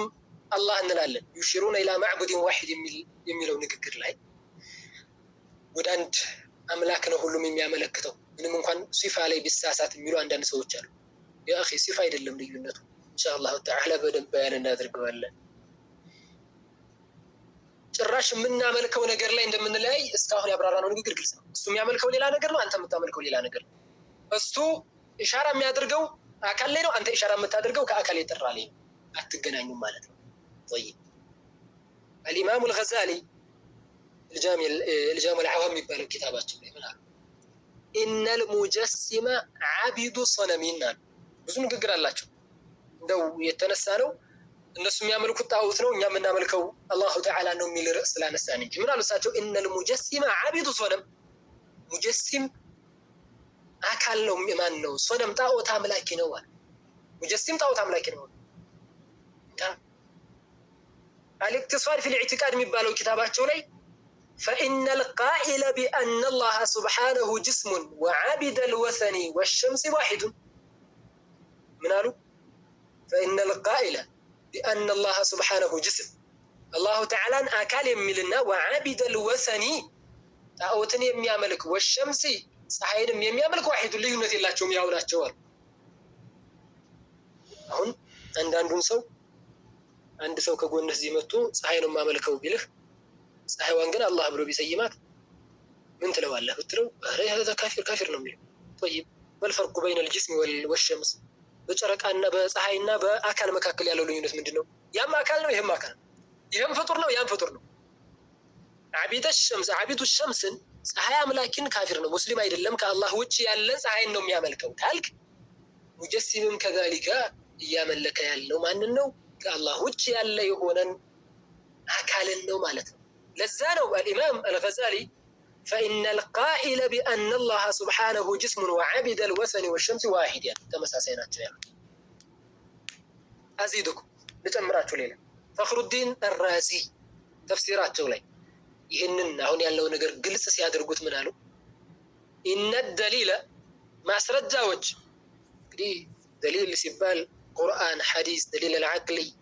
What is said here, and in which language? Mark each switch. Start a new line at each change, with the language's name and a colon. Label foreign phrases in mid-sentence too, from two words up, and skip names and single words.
Amharic: አላህ እንላለን።
Arabic: يشيرون إلى معبود واحد
Amharic: የሚለው ንግግር ላይ ወደ አንድ አምላክ ነው ሁሉም የሚያመለክተው። ምንም እንኳን ሲፋ ላይ ቢሳሳት የሚሉ አንዳንድ ሰዎች አሉ።
Arabic: يا أخي
Amharic: ሲፋ አይደለም ልዩነቱ።
Arabic: إن شاء الله تعالى
Amharic: በደንብ ያን እናደርገዋለን። ጭራሽ የምናመልከው ነገር ላይ እንደምንለያይ እስካሁን ያብራራነው ንግግር ግልጽ ነው። እሱ የሚያመልከው ሌላ ነገር ነው፣ አንተ የምታመልከው ሌላ ነገር ነው። እሱ ኢሻራ የሚያደርገው አካል ላይ ነው፣ አንተ ኢሻራ የምታደርገው ከአካል የጠራ ላይ ነው። አትገናኙም ማለት ነው።
Arabic: طيب الإمام الغزالي الجامع العوام
Amharic: የሚባለው ኪታባቸው ላይ ምን አሉ?
Arabic: إن المجسم عبد صنمين
Amharic: አሉ። ብዙ ንግግር አላቸው። እንደው የተነሳ ነው እነሱ የሚያመልኩት ጣዖት ነው፣ እኛ የምናመልከው አላሁ ተዓላ ነው የሚል ርዕስ ስላነሳን እንጂ ምን አሉ እሳቸው?
Arabic: إن المجسم عبد صنم
Amharic: ሙጀሲም አካል ነው። ማን ነው? ሶነም ጣዖት አምላኪ ነው አለ። ሙጀሲም ጣዖት አምላኪ ነው። الاقتصاد في الاعتقاد የሚባለው ኪታባቸው ላይ
Arabic: فإن القائل بأن الله سبحانه جسم وعبد الوثن والشمس واحد من قالوا فإن القائل بأن الله سبحانه جسم الله تعالى
Amharic: አካል የሚልና
Arabic: وعبد الوثن
Amharic: ጣዖትን የሚያመልክ والشمس ፀሐይንም የሚያመልክ ዋሂድ ልዩነት የላቸውም ያው ናቸው አሉ። አሁን አንድ ሰው ከጎንህ እዚህ መጥቶ ፀሐይ ነው የማመልከው ቢልህ ፀሐይዋን ግን አላህ ብሎ ቢሰይማት ምን ትለዋለህ ብትለው አረ هذا ካፊር ነው የሚለው።
Arabic: طيب والفرق بين الجسم والشمس
Amharic: በጨረቃና በፀሐይና በአካል መካከል ያለው ልዩነት ምንድነው? ያም አካል ነው፣ ይሄም አካል ነው። ይሄም ፍጡር ነው፣ ያም ፍጡር ነው።
Arabic: عبيد الشمس
Amharic: ፀሐይ አምላኪን ካፊር ነው፣ ሙስሊም አይደለም፣ ከአላህ ውጪ ያለ ፀሐይን ነው የሚያመልከው ካልክ ሙጀሲምም ከዛሊካ እያመለከ ያለው ማንን ነው? ከአላህ ውጭ ያለ የሆነን አካልን ነው ማለት ነው። ለዛ ነው
Arabic: الإمام الغزالي فإن القائل بأن الله سبحانه جسم وعبد الوثن والشمس واحد يعني
Amharic: ተመሳሳይ ናቸው ያሉት። አዚዱኩም ልጨምራችሁ ሌላ ፈኽሩዲን አራዚ ተፍሲራቸው ላይ ይህንን አሁን ያለው ነገር ግልጽ ሲያደርጉት ምን አሉ?
Arabic: إن دليل
Amharic: ማስረጃዎች እንግዲህ ደሊል ሲባል ቁርአን፣ ሐዲስ፣
Arabic: دليل العقلي